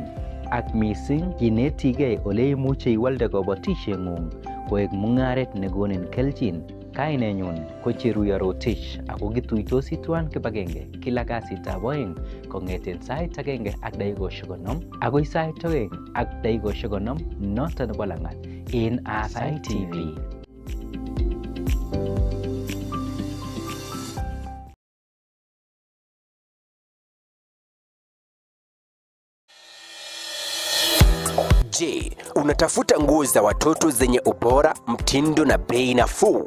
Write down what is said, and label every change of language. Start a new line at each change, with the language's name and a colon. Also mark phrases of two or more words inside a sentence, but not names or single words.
Kalenjin: Ak mising kinetigei ole imuche iwalde kabatisieng'ung koek mung'aret nekonin kelchin. Kainenyun ko Cheruya Rotich ako kituitosi tuan kibagenge kila kasitab oeng kong'eten sait 1:50 agoi sait 2:50 noto nebo lang'at en Aasai TV.
Swahili: Je, unatafuta nguo za watoto zenye ubora, mtindo na bei nafuu?